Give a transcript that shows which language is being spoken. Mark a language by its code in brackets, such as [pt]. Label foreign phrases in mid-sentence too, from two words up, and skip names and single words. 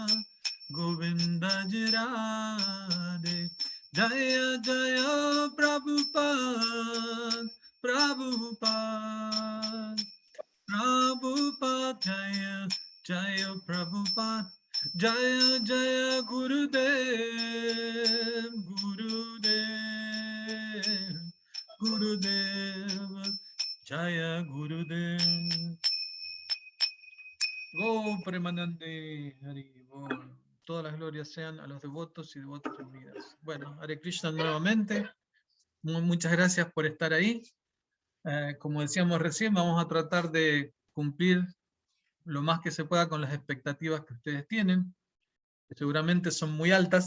[sa] Govinda Ji Radhe, Jaya Jaya Prabhupada, Prabhupada, Prabhupada, Jaya Jaya Prabhupada, Jaya Jaya Gurudev, Gurudev, Gurudev, Jaya Gurudev. [bn] Go Premanande, Hari Bol. [es] Todas las glorias sean a los devotos y devotas reunidas. Bueno, [sa] Hare Krishna [es] nuevamente. Muchas gracias por estar ahí. Como decíamos recién, vamos a tratar de cumplir lo más que se pueda con las expectativas que ustedes tienen, que seguramente son muy altas.